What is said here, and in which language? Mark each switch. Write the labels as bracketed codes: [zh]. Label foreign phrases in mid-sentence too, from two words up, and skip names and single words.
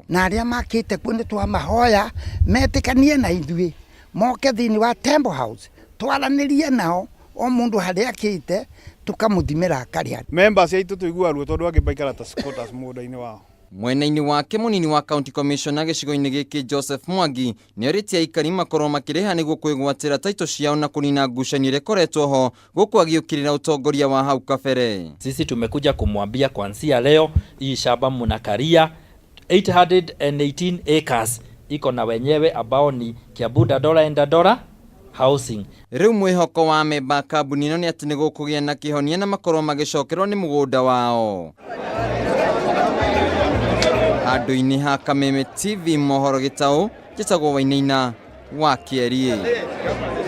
[ki] Na arĩa makĩte kuo nĩ twamahoya metĩkanie na ithuĩ moke thĩinĩ wa Temple House twaranĩrie nao o mũndũ harĩa akĩte tukamũthimĩra akarĩa. Members aitũ tũigua ruo tondũ angĩ baikara ta squatters mũgũnda-inĩ wao. Mwena-inĩ wake mũnini wa [en] County Commissioner [ki] gĩcigo-inĩ gĩkĩ Joseph Mwangi nĩ orĩtie aikari makorwo makĩrĩha nĩguo kwĩgwatĩra taitũ ciao na kũnina ngucanio ĩrĩa ĩkoretwo ho, gũkũ agĩũkĩrĩra ũtongoria wa hau kabere. [sw] Sisi tumekuja kumwambia kuanzia leo hii shamba mnakaria 818 acres iko na wenyewe ambao ni Kiambu Dandora and Dandora Housing. [ki] Rĩu mwĩhoko wa memba kambuni ĩno nĩ atĩ nĩ gũkũgĩa na kĩhonia na makorwo magĩcokerwo nĩ mũgũnda wao. Handũ-inĩ ha Kameme TV mohoro Gĩtaũ, njĩtagwo Wainaina wa Kĩeri.